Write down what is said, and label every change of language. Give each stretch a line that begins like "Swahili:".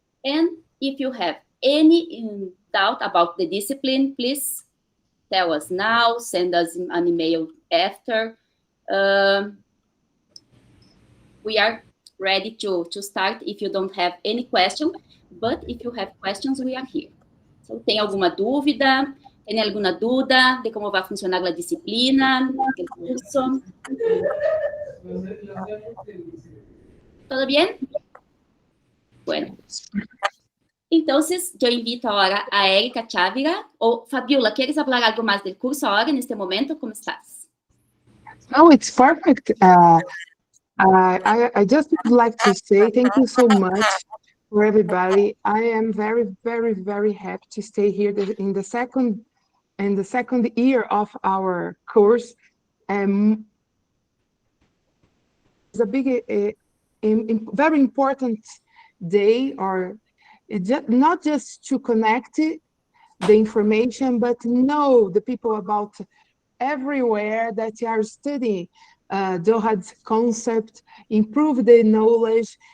English: And if you have any doubt about the discipline, please tell us now, send us an email after. We are ready to start if you don't have any question, but if you have questions, we are here.
Portuguese: So, tem alguma dúvida? Tem alguma dúvida de como vai funcionar a disciplina, o curso?
Spanish: ¿Todo bien? Bueno. Entonces, yo invito ahora a Erika Chavira o Fabíola. ¿Quieres hablar algo más del curso ahora, en este momento? ¿Cómo estás?
English: Oh, it's perfect. I just would like to say thank you so much for everybody. I am very, very, very happy to stay here in the second year of our course. It's a big, very important day, or not just to connect the information, but know the people about everywhere that you are studying DOHaD concept, improve the knowledge.